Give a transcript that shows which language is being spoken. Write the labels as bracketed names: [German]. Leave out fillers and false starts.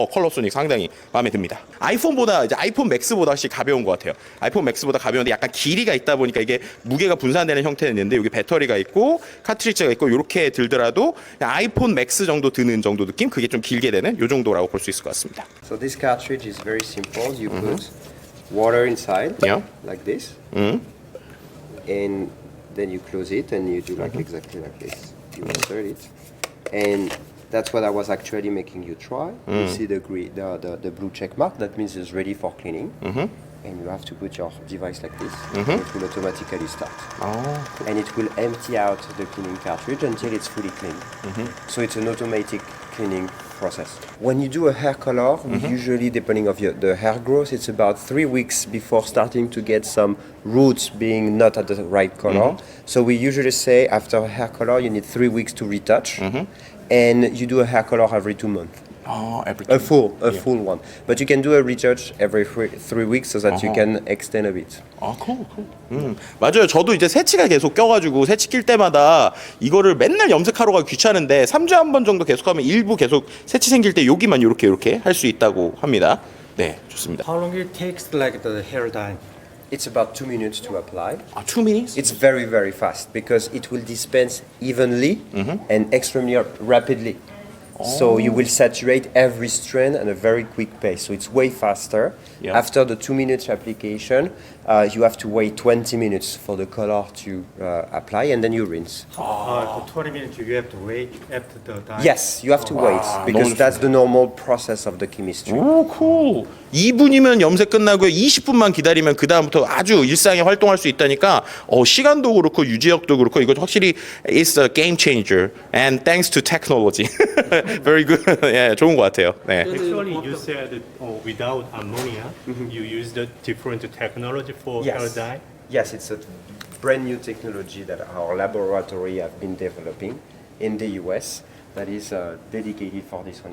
[Korean] 컬러소닉 상당히 마음에 듭니다. 아이폰보다 이제 아이폰 맥스보다 훨씬 가벼운 것 같아요. 아이폰 맥스보다 가벼운데 약간 길이가 있다 보니까 이게 무게가 분산되는 형태는 있는데, 여기 배터리가 있고 카트리지가 있고, 이렇게 들더라도 그냥 아이폰 맥스 정도 드는 정도 느낌? 그게 좀 길게 되는 요 정도라고 볼 수 있을 것 같습니다. [English] So this cartridge is very simple. You put water inside, Yeah. like this, and then you close it, and you do like exactly like this. You insert it, and that's what I was actually making you try. You see the blue check mark. That means it's ready for cleaning. And you have to put your device like this. It will automatically start. And it will empty out the cleaning cartridge until it's fully clean. So it's an automatic cleaning process. When you do a hair color, we usually, depending on the hair growth, it's about 3 weeks before starting to get some roots being not at the right color. So we usually say after a hair color, you need 3 weeks to retouch. And you do a hair color every 2 months. A full one. But you can do a retouch every 3 weeks so that you can extend a bit. [Korean] cool. 맞아요. 저도 이제 새치가 계속 껴가지고 새치 낄 때마다 이거를 맨날 염색하러 가기 귀찮은데 3주에 한 번 정도 계속하면 일부 계속 새치 생길 때 여기만 이렇게 할 수 있다고 합니다. 네, 좋습니다. [English] How long it takes like the hair dye? It's about 2 minutes to apply. 2 minutes? It's very, very fast because it will dispense evenly and extremely rapidly. So you will saturate every strand at a very quick pace. So it's way faster. Yeah. After the 2 minutes application, you have to wait 20 minutes for the color to apply, and then you rinse. For 20 minutes you have to wait after the dye? Yes, you have to wait because that's the normal process of the chemistry. [Korean] 오, cool. 2분이면 염색 끝나고요. 20분만 기다리면 그 다음부터 아주 일상에 활동할 수 있다니까 시간도 그렇고 유지력도 그렇고 이거 확실히 [English] is a game changer and thanks to technology. Very good. [Korean] 예, 좋은 것 같아요. 네. [English] Actually, you said without ammonia, you used a different technology for hair dye. Yes, it's a brand new technology that our laboratory have been developing in the US that is dedicated for this one.